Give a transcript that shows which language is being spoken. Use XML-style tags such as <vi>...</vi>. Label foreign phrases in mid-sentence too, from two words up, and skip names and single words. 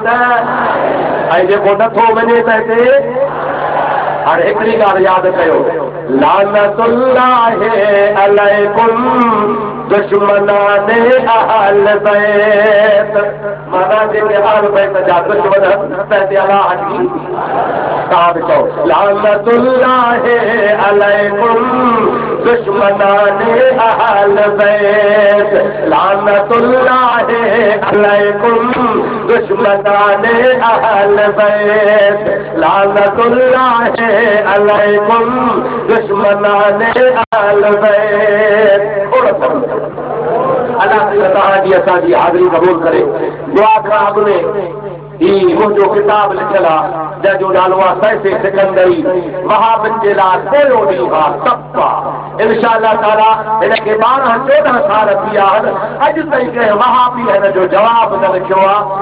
<sd>ऐं जेको नथो वञे त हिते हाणे हिकिड़ी ॻाल्हि यादि कयो,</sd> <ar>لعنة الله عليكم</ar> <fa>دشمنان اهل بیت.</fa> <sd>माना जेके अहल बैत जा दुश्मन पंहिंजे अलाह जी तव्हां बि चओ</sd> <ar>لعنة الله عليكم</ar> <fa>دشمنان اهل بیت,</fa> <ar>لعنة الله عليكم</ar> <fa>دشمنان اهل بیت,</fa> <ar>لعنة الله عليكم</ar> <fa>دشمنان اهل بیت.</fa> <sd>अल्लाह तव्हांजी असांजी हाज़िरी क़बूल करे। दुआ खां अॻु में ही मुंहिंजो किताब लिखियल आहे जंहिंजो नालो आहे सैफ़े सिकंदरी। वहाबिन जे लाइ पोयों ॾींहुं आहे सप्पा। इंशाअल्लाह ताला हिनखे 12-14 साल थी विया आहिनि, अॼु ताईं कंहिं वहाबी हिन जो जवाब न लिखियो आहे।</sd>